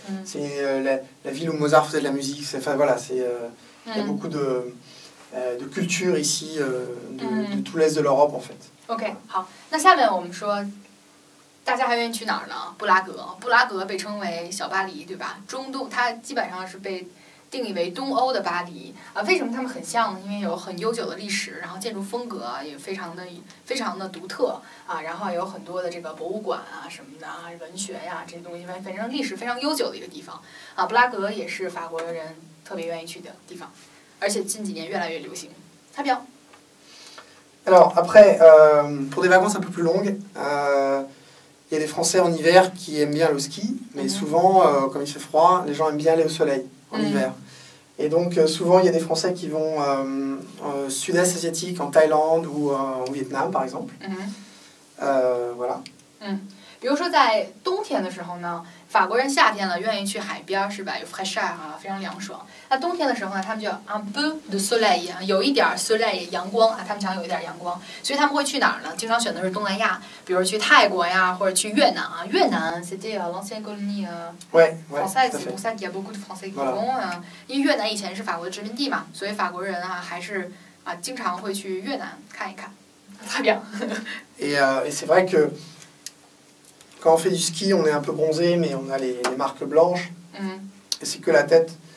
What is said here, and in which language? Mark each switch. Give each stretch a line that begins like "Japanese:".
French: C'est la ville où Mozart faisait de la musique. Enfin voilà, il y a beaucoup de culture ici, de tout l'est de l'Europe en fait.
Chinese: OK， 好，那下面我们说，大家还愿意去哪儿呢？布拉格，布拉格被称为小巴黎，对吧？中东，它基本上是被定义为东欧的巴黎啊。为什么它们很像呢？因为有很悠久的历史，然后建筑风格也非常的独特啊，然后有很多的这个博物馆啊什么的啊，文学呀这些东西，反正历史非常悠久的一个地方啊。布拉格也是法国人特别愿意去的地方。而且近几年越来越流行。
French: Très bien. Alors après, pour des vacances un peu plus longues, il y a des Français en hiver qui aiment bien le ski, mais souvent, comme il fait froid, les gens aiment bien aller au soleil en hiver. Et donc souvent, il y a des Français qui vont au sud-est asiatique, en Thaïlande ou au Vietnam par exemple. Voilà.
Chinese: 比如说在冬天的时候呢，法国人夏天了愿意去海边，是吧？有 fraîcheur 啊，非常凉爽。那冬天的时候呢，他们就
French: un peu de soleil
Chinese: 啊，有一点 soleil 阳光啊，他们想有一点阳光，所以他们会去哪儿呢？经常选的是东南亚，比如去泰国呀，或者去越南啊。
French: 越南 c'était l'ancienne colonie française, c'est pour ça qu'il y a beaucoup de Français qui vont 啊，
Chinese: 因为越南以前是法国的殖民地嘛，所以法国人啊还是经常会去越南看一看。
French: Très bien. Et c'est vrai que quand on fait du ski, on est un peu bronzé, mais on a les marques blanches. Et c'est que la tête.